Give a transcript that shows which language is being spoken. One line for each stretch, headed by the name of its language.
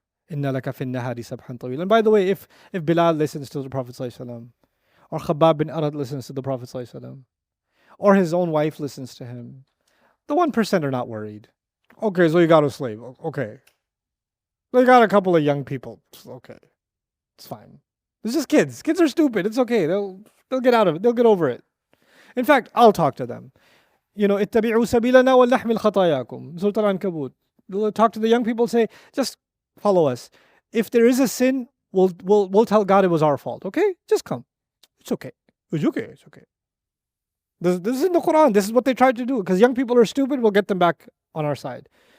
English: Inna laka fin nahari sabhan tawil. And by the way, if Bilal listens to the Prophet ﷺ, or Khabbab bin Arad listens to the Prophet ﷺ, or his own wife listens to him, the 1% are not worried. Okay, so you got a slave. Okay. They got a couple of young people. Okay. It's fine. It's just kids. Kids are stupid. It's okay. They'll get out of it. They'll get over it. In fact, I'll talk to them.
Arabic: اتبعوا سبيلنا ولنحمل خطاياكم.
English: Surah Al-Ankabut. Talk to the young people, say, just follow us. If there is a sin, we'll tell God it was our fault. Okay? Just come. It's okay. It's okay. This is in the Quran. This is what they tried to do. Because young people are stupid, we'll get them back on our side.